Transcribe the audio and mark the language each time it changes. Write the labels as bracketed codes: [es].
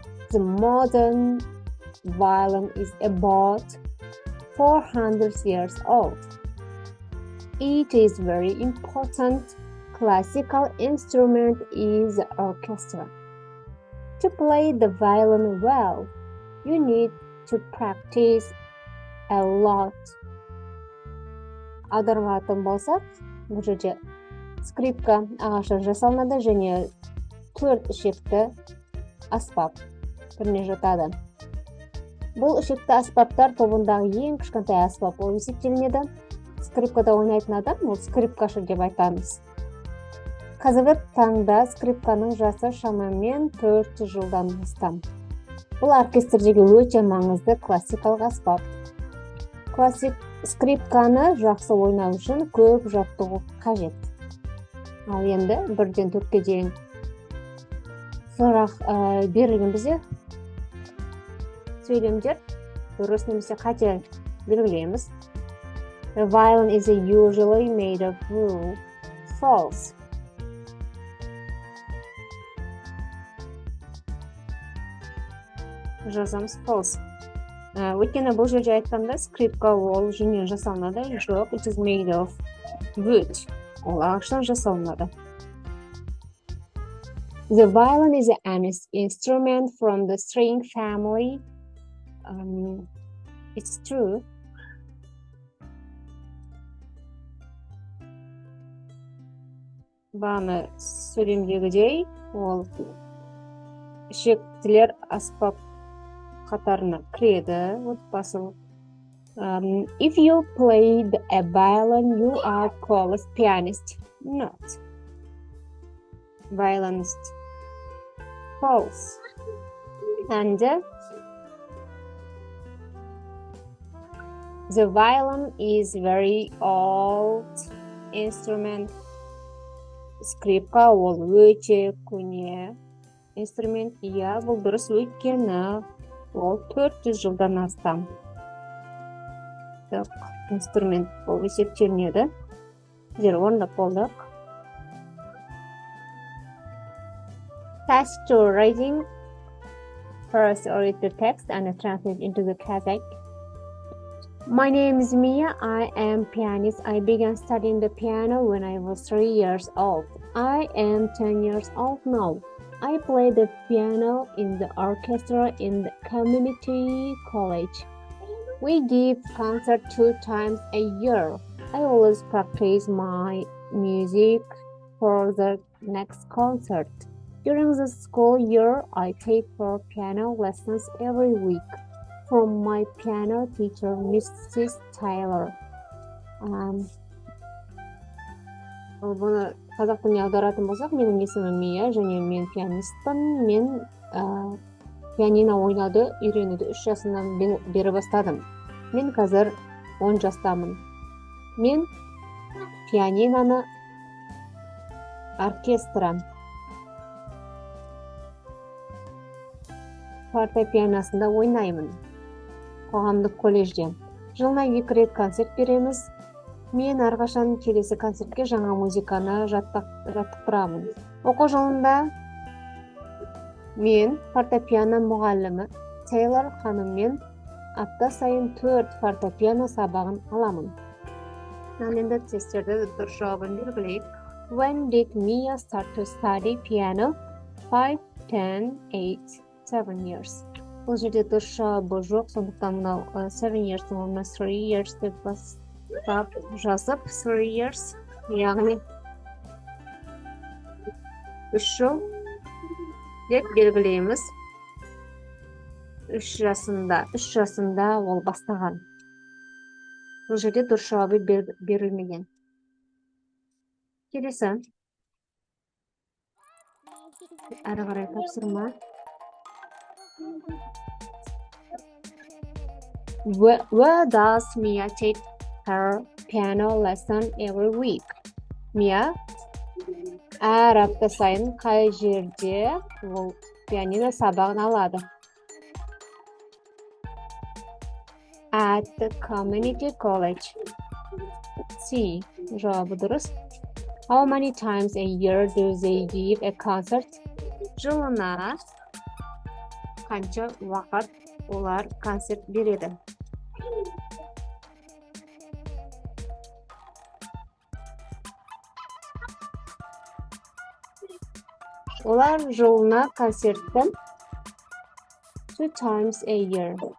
[en] The modern violin is about 400 years old. It is very important. Classical instrument is the orchestra. To play the violin well, you need to practice a lot. [kk] Аудармалатын болсақ, бұл жерде скрипка ағаштан жасалынады және 4 ішекті аспап түріне жатады. Бұл ішекті аспаптар тобындағы ең кішкентай аспап болып есептелінеді. Скрипкада ойнайтын адам, ол скрипкашы деп айтамыз. Қазіргі таңда скрипканың жасы шамамен 400 жылдан астам. Бұл оркестрдегі өте маңызды классикалық аспап. Скрипканы жақсы ойнау үшін көп жаттығу қажет. Ал енді 1-ден 4-ке дейін сұрақ берілген бізде сөйлемдер дұрыс немесе қате белгілейміз. [en] The violin is usually made of wood. False. [kk] Жазамыз false. Өйткені бұл жерде айтқанда скрипка ол жүннен жасалынады. [en] Жоқ, it is made of wood. [kk] Ол ағаштан жасалынады. [en] The violin is an instrument from the string family. It's true. [kk] Бағана сөйлемдегідей, ол ішектілер аспап қатарына кіреді. Отбасылық. [en] If you play a violin, you are called pianist. Not violinist. False. And the violin is very old instrument. [kk] Скрипка ол өте көне инструмент. Иә, бұл дұрыс, өйткені ол 400 жылдан астам инструмент болып есептелінеді. Біздер орындап болдық. [en] Task 2, writing. First, read the text and translate into the Kazakh. My name is Mia. I am pianist. I began studying the piano when I was 3 years old. I am 10 years old now. I play the piano in the orchestra in the community college. We give concert 2 times a year. I always practice my music for the next concert. During the school year, I take 4 piano lessons every week from my piano teacher, Mrs. Taylor. [kk] Бұны қазақ тіліне аударатын болсақ, менің есімім Мия, және мен пианистпін. Мен пианино ойнауды үйренуді 3 жасымнан бері бастадым. Мен қазір 10 жастамын. Мен пианиноны оркестра фортепианосында ойнаймын. Қоғамдық колледжде. Жылына 2 рет концерт береміз. Мен әрқашан келесі концертке жаңа музыканы жаттықтырамын. Оқу жылында мен фортепиано мұғалімі Тейлор ханыммен апта сайын 4 фортепиано сабағын аламын. Енді тесттерді дұрыс жауабын белгілейік. [en] When did Mia start to study piano? 5 10, 8, 7 years. [kk] Бұл жерде дұрыс жауабы жоқ, сондықтан мынау 7 years-ның орнына [en] 3 years [kk] деп бастап жазып, 3 years, яғни 3 жыл деп белгілейміз. 3 жасында ол бастаған. Бұл жерде дұрыс жауабы берілмеген. Келесі. Әрі қарай тапсырма. [en] Where does Mia take her piano lesson every week? [kk] Mia әр апта сайын қай жерде ол пианино сабағын алады? [en] At the community college. [kk] C. Жауабы дұрыс. [en] How many times a year do they give a concert? [kk] Жылына қанша уақыт олар концерт береді? Олар жылына концертті [en] 2 times a year.